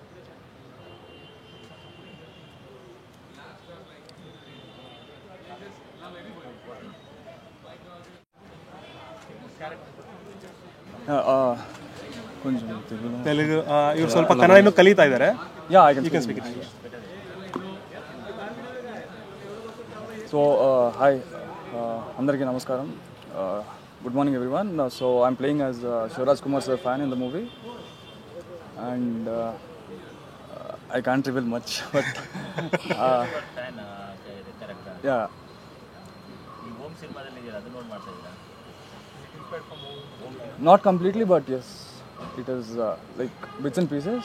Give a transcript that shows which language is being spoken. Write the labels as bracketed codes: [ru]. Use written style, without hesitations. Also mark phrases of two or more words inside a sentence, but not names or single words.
[kn] తెలుగు ಇವ್ರು ಸ್ವಲ್ಪ ಕನ್ನಡ ಇನ್ನೂ ಕಲಿತಾ ಇದ್ದಾರೆ. [en] you can speak it. [te] సో హాయ్ అందరికీ నమస్కారం. [en] good morning everyone. so I'm playing as శివరాజ్ కుమార్ sir fan in the movie and I can't reveal much but ya not completely, but yes, it is like bits and pieces.